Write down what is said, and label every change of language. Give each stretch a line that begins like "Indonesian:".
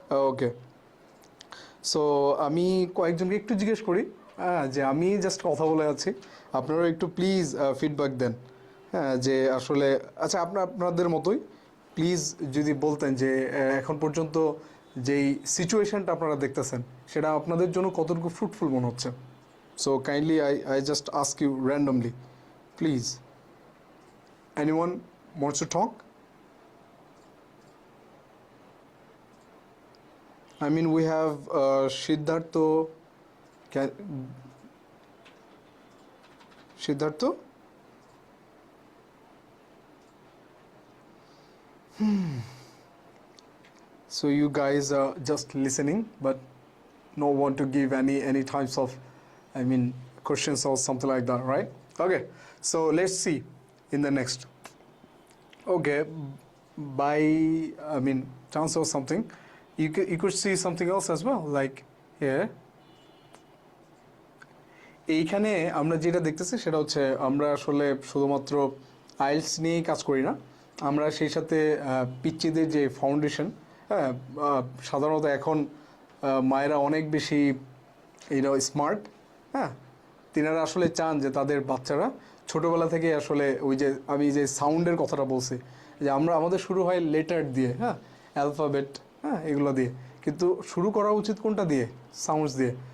Bangla: ওকে, so আমি কয়েকজনকে একটু জিজ্ঞেস করি, হ্যাঁ, যে আমি জাস্ট কথা বলে আছি, আপনারা একটু প্লিজ ফিডব্যাক দেন, হ্যাঁ, যে আসলে আচ্ছা আপনাদের মতোই প্লিজ যদি বলতেন যে এখন পর্যন্ত যেই সিচুয়েশনটা আপনারা দেখতেছেন সেটা আপনাদের জন্য কতটুকু ফ্রুটফুল মনে হচ্ছে।
English: So kindly I just ask you randomly, please, anyone wants to talk? I mean, we have Siddhartha. Siddhartha? So you guys are just listening, but no want to give any types of, I mean, questions or something like that, right? Okay, so let's see in the next. Okay, by, I mean, chance or something, you could see something else as well, like here.
Bangla: এইখানে আমরা যেটা দেখতেছি সেটা হচ্ছে আমরা আসলে শুধুমাত্র IELTS নিয়েই কাজ করি না, আমরা সেই সাথে পিচ্চিদের যে ফাউন্ডেশন, হ্যাঁ, সাধারণত এখন মায়েরা অনেক বেশি স্মার্ট, হ্যাঁ, তিনারা আসলে চান যে তাদের বাচ্চারা ছোটোবেলা থেকে আসলে ওই যে আমি যে সাউন্ডের কথাটা বলছি, যে আমাদের শুরু হয় লেটার দিয়ে, হ্যাঁ, অ্যালফাবেট, হ্যাঁ, এগুলো দিয়ে, কিন্তু শুরু করা উচিত কোনটা দিয়ে? সাউন্ডস দিয়ে।